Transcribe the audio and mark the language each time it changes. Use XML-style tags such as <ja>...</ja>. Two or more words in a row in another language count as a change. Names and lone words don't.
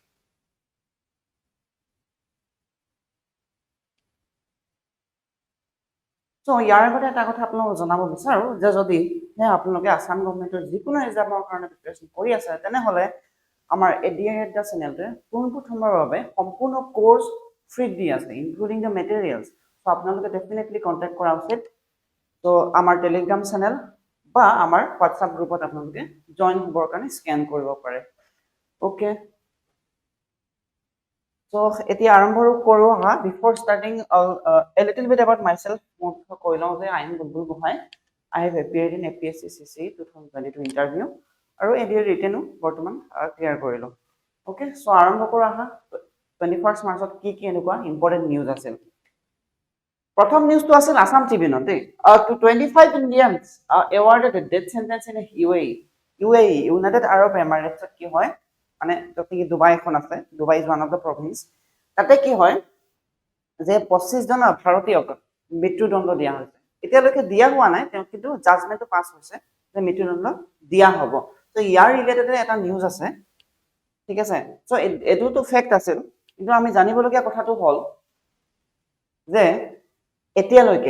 <as>So ইয়াৰ আগতে এটা কথা আপোনালোকক জনাব বিচাৰো যে যদি আপোনালোকে আসাম গভৰ্ণমেণ্টৰ যিকোনো এক্সামৰ কাৰণে প্ৰিপাৰেচন কৰি আছে তেনেহলে আমাৰ এডিআৰ এডা চেনেলটোৱে পোনপ্ৰথমৰ বাবে সম্পূৰ্ণ কোৰ্স ফ্ৰী দি আছে</as> <en>including the materials</en> <as>সো আপোনালোকে ডেফিনেটলি কন্টাক্ট কৰা উচিত তো আমাৰ টেলিগ্ৰাম চেনেল বা আমাৰ হোৱাটসঅ্যাপ গ্ৰুপত আপোনালোকে জয়েন হ'বৰ কাৰণে স্ক্যান কৰিব পাৰে ওকে So এতিয়া আৰম্ভ কৰো হা</as> <en>before starting a little bit about myself</en> <as>মই কৈ লওঁ যে আইন বুলবুল গোহাঁই</as> <en>I have appeared in APSC CC 2022</en> <as>ইন্টাৰভিউ আৰু এডিআৰ ৰিটেনো বৰ্তমান ক্লিয়াৰ কৰিলো ওকে সো আৰম্ভ কৰো আহা 21st মাৰ্চত কি এনেকুৱা</as> <en>important news</en> <as>আছিল প্ৰথম নিউজটো আছিল আসাম ট্ৰিবিউনত</as> <en>to 25 Indians awarded a death sentence in UAE United Arab Emirates</en> <as>কি হয় মানে যতে দুবাই এখন আছে</as> <en>Dubai is one of the</en> <as>প্ৰভিন্স তাতে কি হয় যে 25 জন ভাৰতীয়ক মৃত্যুদণ্ড দিয়া হৈছে এতিয়ালৈকে দিয়া হোৱা নাই কিন্তু জাজমেন্টটো পাস হৈছে যে মৃত্যুদণ্ড দিয়া হ'ব তো ইয়াৰ ৰিলেটেড এটা নিউজ আছে ঠিক আছে সো এটোটো ফ্যাক্ট আছিল কিন্তু আমি জানিবলগীয়া কথাটো হ'ল যে এতিয়ালৈকে</as>